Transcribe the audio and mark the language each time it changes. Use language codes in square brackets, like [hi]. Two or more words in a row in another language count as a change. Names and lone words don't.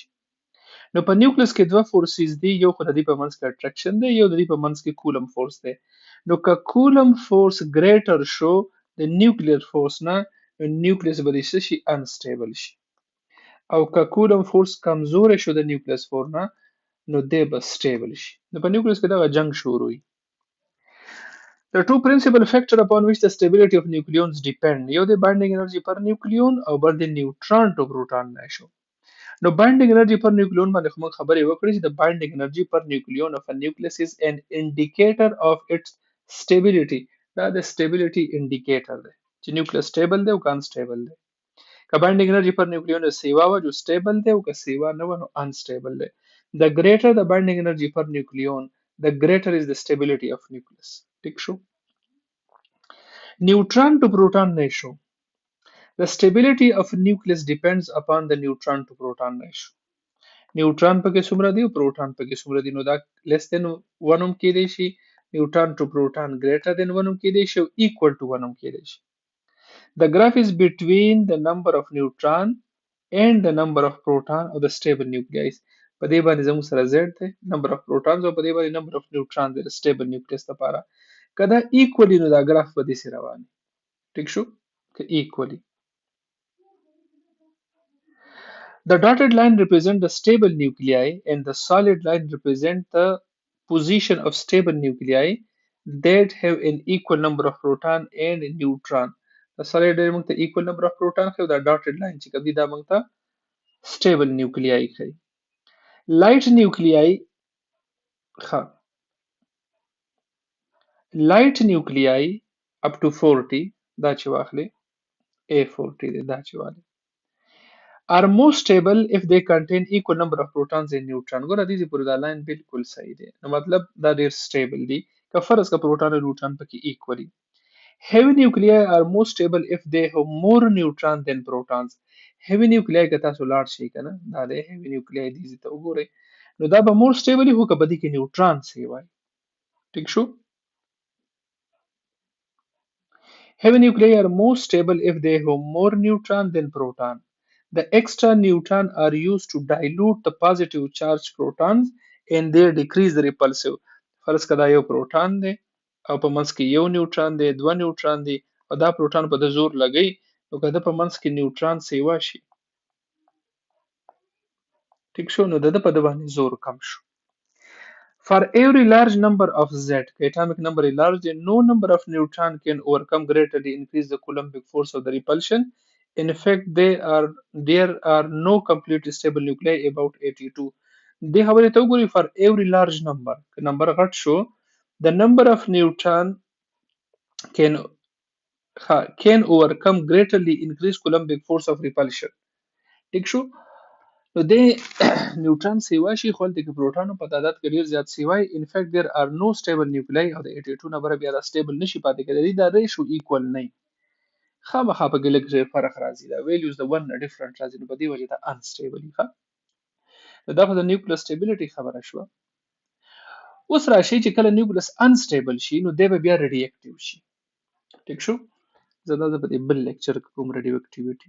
[ps] نو په نیوکلیس کې دوه فورسز دي، یو خو د دې په منځ کې اټرکشن دی، یو د دې په منځ کې کولم فورس دی. نو که کولم فورس ګریټر شو د [en] nuclear force [ps] نه، نو نیوکلیس به څه شي، انسټیبل شي. او که کولم فورس کمزور شو د [en] nucleus force [ps] نه، نو دی به سټیبل شي. نو په نیوکلیس کې دغه جنگ شروع وي. [en] The two principal factors upon which the stability of nucleons depend، [ps] یو د [en] binding energy per nucleon [ps] او بل د [en] neutron to proton ratio. نو binding energy per nucleon [ps] باندې خو موږ خبرې وکړې چې [en] the binding energy per nucleon of a nucleus is an indicator of its stability. [ps] دا د [en] stability indicator [ps] دی چې [en] nucleus stable [ps] دی او که unstable دی. که [en] binding energy per nucleon [ps] سیوا وه جو stable دی، او که سیوا نه وه نو unstable دی. [en] The greater the binding energy per nucleon, the greater is the stability of nucleus. [ps] ٹھیک شو. [en] Neutron to proton ratio. The stability of nucleus depends upon the neutron to proton ratio. [ps] نیوټران پکې څومره دی او پروټون پکې څومره دی، نو دا [en] less than 1 [ps] هم کېدی شي، [en] neutron to proton greater than 1 [ps] هم کېدی شي، او [en] equal to 1 [ps] هم کېدی شي. [en] The graph is between the number of neutron and the number of proton of the stable nuclei. [ps] په دې باندې زموږ سره z دی، [en] number of protons، [ps] او په دې باندې [en] number of neutrons [ps] دی د [en] stable nucleus [ps] لپاره. که دا equally نو دا ګراف به داسې روان وي. ټیک شو، که equally. [en] The dotted line represent the stable nuclei and the solid line represent the position of stable nuclei that have an equal number of proton and neutron. The solid line [ps] موږ ته [en] equal number of proton [ps] ښیي، او دا [en] dotted line [ps] چې کوم دی دا موږ ته [en] stable nuclei [ps] ښیي. [en] Light nuclei light nuclei up to 40 [ps] دا چې واخلې [en] A40 دی [ps] دا چې واخلې [en] are more stable if they contain equal number of protons and neutron. [ps] ګوره دې پورې دا لاین بالکل صحیح دی، نو مطلب دا ډېر stable دي که فرض که پروټون او نیوټران پکې equally. [en] Heavy nuclei are more stable if they have more neutron than protons. Heavy nuclei [ps] که تاسو لاړ شئ کنه، دا د [en] heavy nuclei [ps] دې ته وګورئ، نو دا به [en] more stable [ps] هو که په دې کې نیوټران سي وای. ټیک شو. [en] Heavy nuclei are more stable if they have more neutron than proton. The extra neutron are used to dilute the positive charged protons and they decrease the repulsive. [ps] فرض کړه دا یو پروټون دی او په منځ کې یو نیوټران دی، دوه نیوټران دی، او دا پروټون په د زور لګی، نو که د په منځ کې نیوټران سیوا شي، ټیک شو، نو د په د باندې زور کم شو. [en] For every large number of Z, atomic number is large, then no number of neutron can overcome greatly increase the Coulombic force of the repulsion. In fact, there are no completely stable nuclei about 82. [ps] دې خبرې ته وګورئ، [en] for every large number، [ps] که نمبر غټ شو، [en] the number of neutron can overcome greatly increase Coulombic force of repulsion. [ps] ټیک شو. نو د نیوټران سیوا شي، خو هلته کې پروټانو په تعداد کې ډېر زیات سیوای. [en] in fact there are no stable nuclei، [ps] او د 82 نه بره بیا دا سټیبل نشي پاتې کېدلی، دا [en] ratio equal [ps] نه وي. خامخا په کې لږ فرق راځي دا values د 1 نه ډیفرنٹ راځي نو په دې وجه دا unstable وي دا خو د نیوکلیس سټیبিলিټي خبره شوه اوس راشي چې کله نیوکلیس انسټیبل شي نو دی به بیا [en] radio active [ps] شي ټیک شو زه دا په دې بل لیکچر کې کوم [en] radio activity